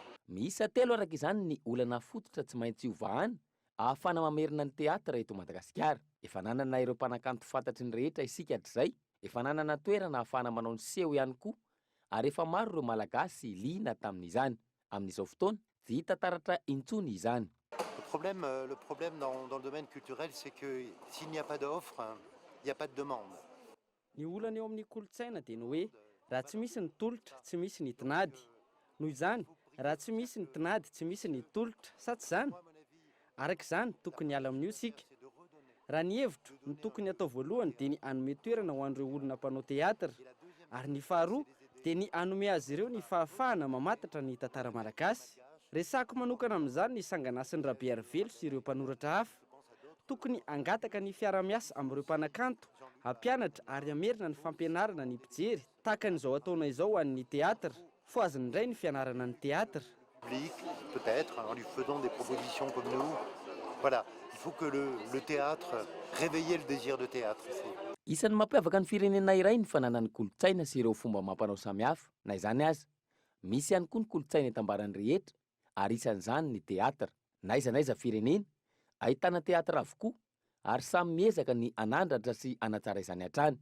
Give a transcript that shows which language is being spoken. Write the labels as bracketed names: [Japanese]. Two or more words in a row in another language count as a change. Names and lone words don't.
[Malagasy] miisa telo araka izany ny olana fototra tsy maintsy ovahana ahafana mamerina ny teatra eto Madagasikara. Efa nanana ireo mpanakanto fantatry ny rehetra isika hatr'izay, efa nanana toerana ahafana manao ny seho ihany koa, ary efa maro ireo malagasy liana tamin'izany. Amin'izao fotoana tsy hita taratra intsony izany. [French] Le problème dans le domaine culturel, c'est que s'il n'y a pas d'offre, il n'y a pas de demande. [Malagasy] Ny olana eo amin'ny kolotsaina dia ny hoe raha tsy misy ny tolotra tsy misy ny tinady. Noho izany raha tsy misy ny tinady tsy misy ny tolotra, sa tsy izany? Araka izany tokony hiala amin'io isika. Raha ny hevitro ny tokony atao voalohany dia ny hanome toerana ho an'ireo olona mpanao teatra, ary ny faharoa dia ny hanome azy ireo ny fahafahana mamantatra ny tantara malagasy. Resako manokana amin'izany ny sanganasin'ny Rabe Arivelo sy ireo mpanoratra hafa. Tokony angataka ny fiara-miasa amin'ireo mpanakanto, hampianatra ary hamerina ny fampianarana ny mpijery tahaka n'izao ataona izao ho an'ny teatra. Fo azy indray ny fianarana ny teatra. [French] Public, peut-être, en lui faisant des propositions comme nous. Voilà, il faut que le théâtre, réveiller le désir de théâtre ici. [Malagasy] Isan'ny mampiavaka ny firenena iray ny fananany kolotsaina sy ireo fomba mampanao samihafa. Na izany aza, misy ihany koa ny kolotsaina etambarany rehetra, ary isan'izany ny teatra. Na aiza firenena, ahitana teatra avokoa, ary samy miezaka ny anandratra sy anatsara izany hatrany.